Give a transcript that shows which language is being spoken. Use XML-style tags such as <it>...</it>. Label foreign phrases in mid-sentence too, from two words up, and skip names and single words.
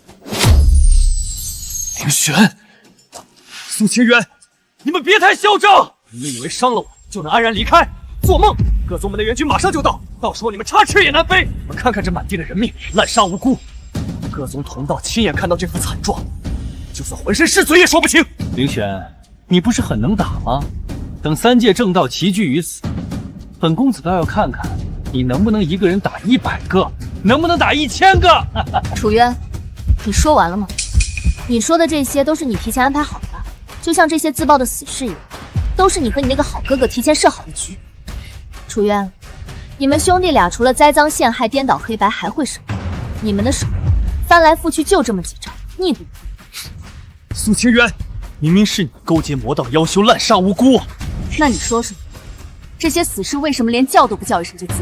<zh>凌玄，蘇清淵，你們別太囂張！你們以為傷了我就能安然離開？做夢！各宗门的援軍馬上就到，到時候你們插翅也難飛。你們看看這滿地的人命，濫殺無辜。各宗同道親眼看到這副慘狀，就算渾身是罪也說不清。凌玄，你不是很能打嗎？等三界正道齐聚于此，本公子倒要看看你能不能一个人打100个，能不能打1000个。楚渊，你說完了嗎？你說的這些都是你提前安排好的，就像這些自爆的死士一樣，都是你和你那個好哥哥提前設好的局。楚淵，你們兄弟倆除了栽贓陷害、顛倒黑白，還會什麼？你們的手翻來覆去就這麼幾招，逆不？蘇清淵，明明是你勾結魔道妖修，濫殺無辜。那你說說，這些死士為什麼連叫都不叫一聲就自爆？</zh>